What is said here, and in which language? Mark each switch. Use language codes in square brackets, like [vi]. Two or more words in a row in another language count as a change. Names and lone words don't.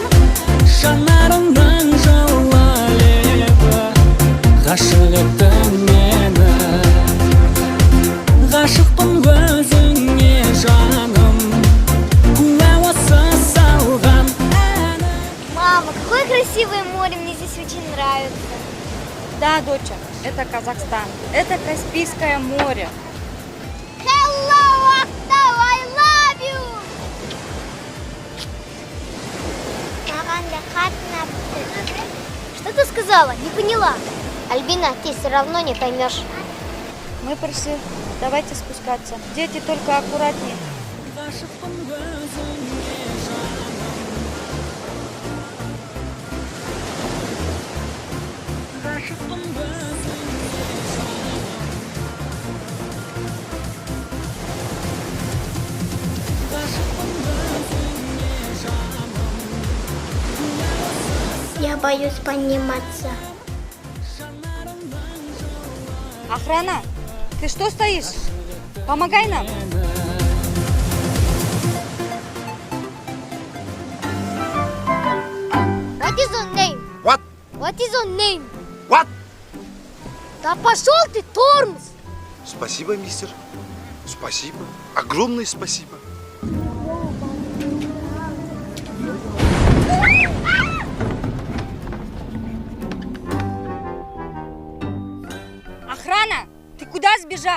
[kk] Жанарыңның жылы лебі ғашық еттің мені. Ғашықпын өзіңе жаным, куә осы салған әнім. [ru] Мама, какое красивое море, мне здесь очень нравится. Да, доча, это Казахстан, это Каспийское море. [en] Hello, Актау, I love you! [ru] Что ты сказала? Не поняла. Альбина, ты все равно не поймешь. Мы пришли, давайте спускаться. Дети, только аккуратнее. [kk] Ғашықпын өзіңе жаным. Ғашықпын өзіңе жаным. Ғашықпын өзіңе жаным. [ru] Я боюсь подниматься. Охрана, ты что стоишь? Помогай нам. [en] What is your name? What? What is your name? What? [ru] Да пошел ты, тормоз! Спасибо, мистер. Спасибо. Огромное спасибо. Охрана, ты куда сбежал?